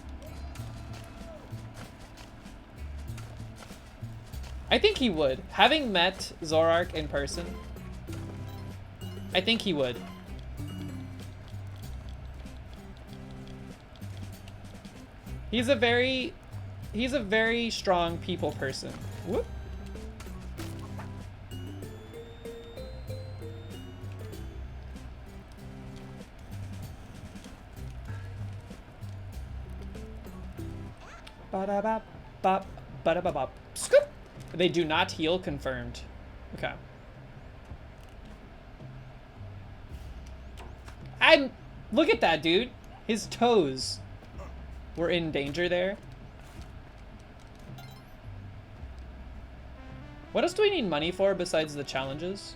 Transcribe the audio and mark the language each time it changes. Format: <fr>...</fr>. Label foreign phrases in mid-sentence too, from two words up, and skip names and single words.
<en>I think he would. Having met Zorark in person, I think he would. He's a very strong people person. Whoop. Ba-da-bop, bop, ba-da-ba-bop. Scoop! They do not heal, confirmed. Okay. Look at that, dude. His toes were in danger there. What else do we need money for besides the challenges?</en>